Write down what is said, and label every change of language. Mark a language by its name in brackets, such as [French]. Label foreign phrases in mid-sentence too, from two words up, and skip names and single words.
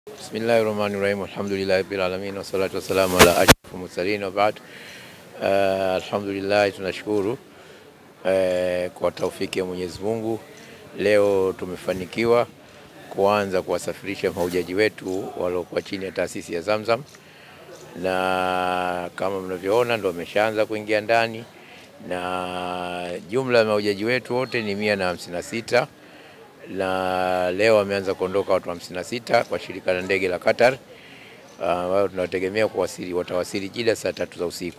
[Arabic] بسم الله الرحمن الرحيم. الحمد لله رب العالمين والصلاة والسلام على أشرف المرسلين وبعد. [Swahili] Alhamdulillah, tunashukuru kwa taufiki ya Mwenyezi Mungu. Leo tumefanikiwa kuanza kuwasafirisha mahujaji wetu waliokuwa chini ya taasisi ya Zamzam, na kama mnavyoona ndio wameshaanza kuingia ndani, na jumla ya mahujaji wetu wote ni 156, na leo wameanza kuondoka watu 56 kwa shirika la ndege la Qatar, ambao tunategemea watawasili Jeddah saa 3 za usiku.